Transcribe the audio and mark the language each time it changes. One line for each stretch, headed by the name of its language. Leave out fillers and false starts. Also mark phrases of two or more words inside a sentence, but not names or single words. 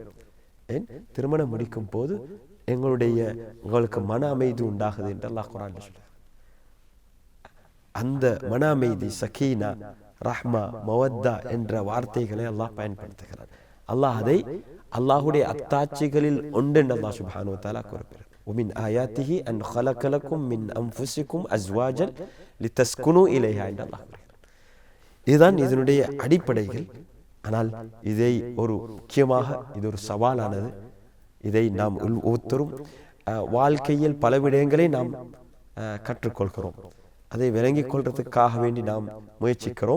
Tamil: ஏன் திருமணம் முடிக்கும் போது உங்களுக்கு மன அமைதி உண்டாகுது என்று அல்லாஹ் குர்ஆன்ல சொல்றார். அந்த மன அமைதி, சகீனா, ரஹ்மா, மவத்தா என்ற வார்த்தைகளை அல்லாஹ் பயன்படுத்துகிறார். அல்லாஹ் அதை அல்லாஹுடைய அத்தாட்சிகளில் ஒன்று என்று
Arabic: الله سبحانه وتعالى
Tamil: கூறுகிறார்.
Arabic: ومن آياته أن خلق لكم من أنفسكم أزواجا لتسكنوا إليها
Tamil: என்ற அல்லாஹ் கூறுகிறார். இதுதான் இதனுடைய அடிப்படைகள். ஆனால் இதை ஒரு முக்கியமாக இது ஒரு சவாலானது. இதை நாம் ஒவ்வொருத்தரும் வாழ்க்கையில் பல விடயங்களை நாம் கற்றுக்கொள்கிறோம், அதை விளங்கிக் கொள்றதுக்காக வேண்டி நாம் முயற்சிக்கிறோம்.